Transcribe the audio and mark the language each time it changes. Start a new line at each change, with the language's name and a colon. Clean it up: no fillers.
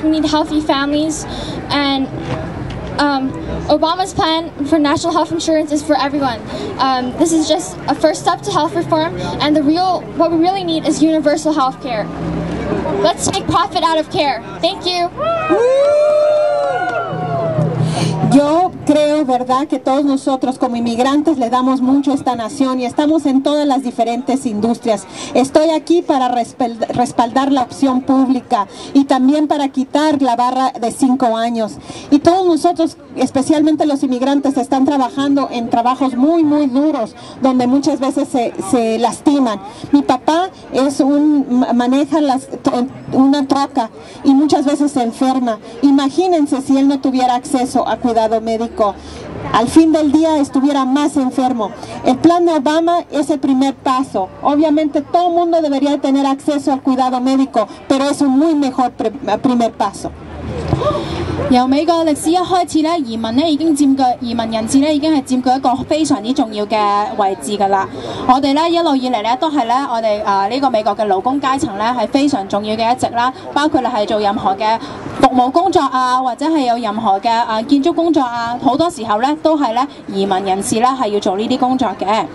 English: We need healthy families, and Obama's plan for national health insurance is for everyone. This is just a first step to health reform, and what we really need is universal health care. Let's take profit out of care. Thank you.
Spanish: Yo creo, ¿verdad?, que todos nosotros como inmigrantes le damos mucho a esta nación y estamos en todas las diferentes industrias. Estoy aquí para respaldar la opción pública y también para quitar la barra de 5 años. Y todos nosotros, especialmente los inmigrantes, están trabajando en trabajos muy, muy duros, donde muchas veces se lastiman. Mi papá maneja una troca y muchas veces se enferma. Imagínense si él no tuviera acceso a cuidado médico. Al fin del día estuviera más enfermo. El plan de Obama es el primer paso. Obviamente todo el mundo debería tener acceso al cuidado médico, pero es un muy mejor primer paso.
Cantonese: 由美國歷史一開始咧，移民人士咧已經係佔據一個非常之重要嘅位置㗎啦。我哋咧一路以嚟咧都係咧我哋呢個美國嘅勞工階層咧係非常重要嘅一席啦，包括係做任何嘅服務工作啊，或者係有任何嘅建築工作啊，好多時候咧都係咧移民人士咧係要做呢啲工作嘅。